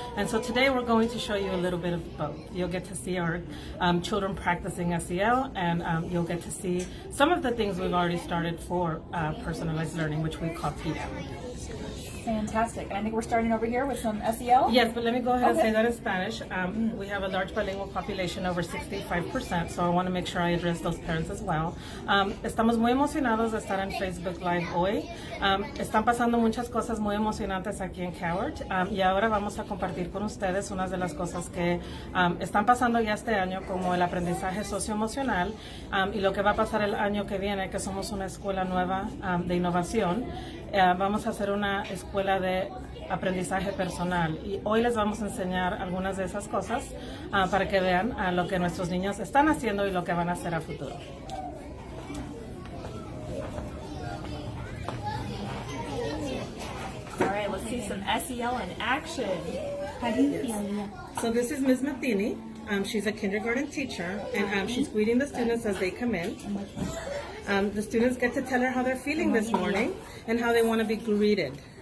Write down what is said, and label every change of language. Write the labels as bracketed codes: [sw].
[en] And so today we're going to show you a little bit of both. You'll get to see our children practicing SEL, and you'll get to see some of the things we've already started for personalized learning, which we call TDAM. Fantastic. And I think we're starting over here with some SEL. Yes, but let me go ahead and say that in Spanish. We have a large bilingual population, over 65%, so I want to make sure I address those parents as well. [es] Estamos muy emocionados de estar en Facebook Live hoy. Están pasando muchas cosas muy emocionantes aquí en Cowart, y ahora vamos a compartir con ustedes unas de las cosas que están pasando ya este año, como el aprendizaje socioemocional, y lo que va a pasar el año que viene, que somos una escuela nueva de innovación. Vamos a hacer una escuela de aprendizaje personal, y hoy les vamos a enseñar algunas de esas cosas para que vean lo que nuestros niños están haciendo y lo que van a hacer a futuro. [en] All right, let's see some SEL in action. How do you feel? So this is Ms. Mathini. She's a kindergarten teacher, and she's greeting the students as they come in. The students get to tell her how they're feeling this morning and how they want to be greeted.